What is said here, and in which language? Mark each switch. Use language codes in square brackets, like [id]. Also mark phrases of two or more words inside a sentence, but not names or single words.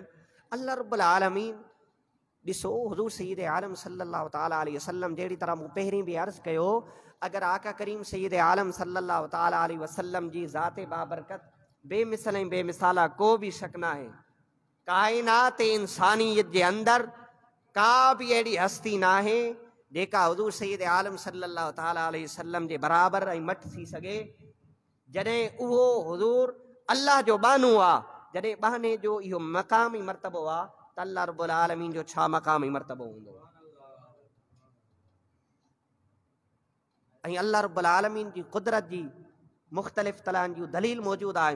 [ar] الله رب العالمين [sd] ॾिसो हुज़ूर सय्यद आलम [ar] صلى الله تعالى عليه وسلم [sd] जहिड़ी तरह मूं पहिरीं बि अर्ज़ु कयो, अगरि आका करीम सय्यद आलम [ar] صلى الله تعالى عليه وسلم [sd] जी ज़ाते बाबरकत बेमिसल ऐं बेमिसाला को बि शक न आहे। काइनात इंसानियत जे अंदरि का बि अहिड़ी हस्ती न आहे जेका हुज़ूर सय्यद आलम [ar] صلى الله تعالى عليه وسلم [sd] जे बराबरि ऐं मट थी सघे। जॾहिं उहो हुज़ूर अल्लाह जो बानू आहे, जॾहिं बहाने जो इहो मक़ाम ऐं मर्तबो आहे, त [ar] الله رب العالمين [sd] जो छा मक़ाम ऐं मर्तबो हूंदो। ऐं [ar] الله رب العالمين [sd] जी कुदरत जी मुख़्तलिफ़ तरहनि जूं दलील मौजूदु आहिनि।